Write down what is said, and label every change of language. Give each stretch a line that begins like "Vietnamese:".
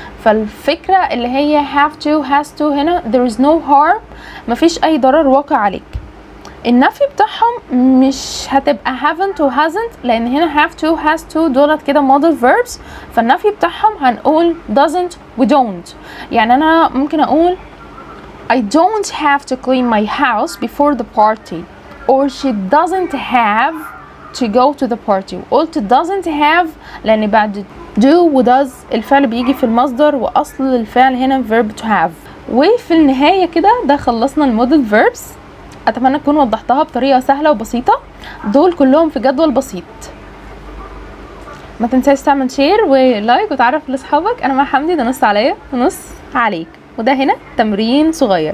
Arabic: فالفكره اللي هي have to has to هنا
English: there is no harm،
Arabic: مفيش اي ضرر واقع عليك. النفي بتاعهم مش هتبقى haven't و hasn't، لان هنا have to has to دولت كده modal verbs، فالنفي بتاعهم هنقول doesn't و don't. يعني انا ممكن اقول
English: I don't have to clean my house before the party، or she doesn't have to go to the party.
Arabic: قلت doesn't have لان بعد do و does الفعل بيجي في المصدر، واصل الفعل هنا
English: verb to have.
Arabic: وفي النهاية كده ده خلصنا المودل verbs. اتمنى اكون وضحتها بطريقة سهلة وبسيطة. دول كلهم في جدول بسيط. ما تنساش تعمل شير ولايك وتعرف لاصحابك. انا مع حمدي، ده نص عليا ونص عليك، وده هنا تمرين صغير.